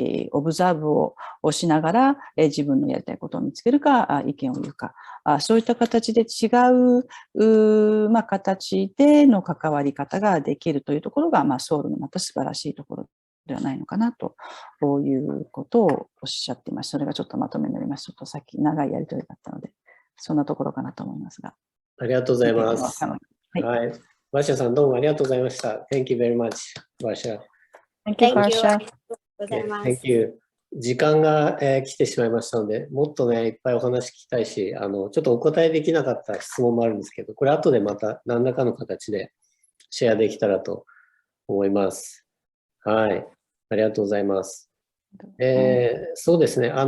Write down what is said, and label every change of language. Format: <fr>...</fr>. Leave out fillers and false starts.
<ja>オブザーブをしながら自分のやりたいことを見つけるか、意見を言うか、そういった形で違う形での関わり方ができるというところが、ソウルのまた素晴らしいところではないのかなということをおっしゃっています。それがちょっとまとめになります。ちょっとさっき長いやり取りだったので、そんなところかなと思いますが。ありがとうございます。はい。はい。バーシャさん、どうもありがとうございました。</ja> <en>Thank you very much, バーシャ。 Thank you, バーシャ。</en> <ja>ありがとうございます。</ja> <en>Thank you。</en> <ja>時間が、来てしまいましたので、もっとね、いっぱいお話聞きたいし、ちょっとお答えできなかった質問もあるんですけど、これ後でまた何らかの形でシェアできたらと思います。はい。ありがとうございます。そうですね。</ja>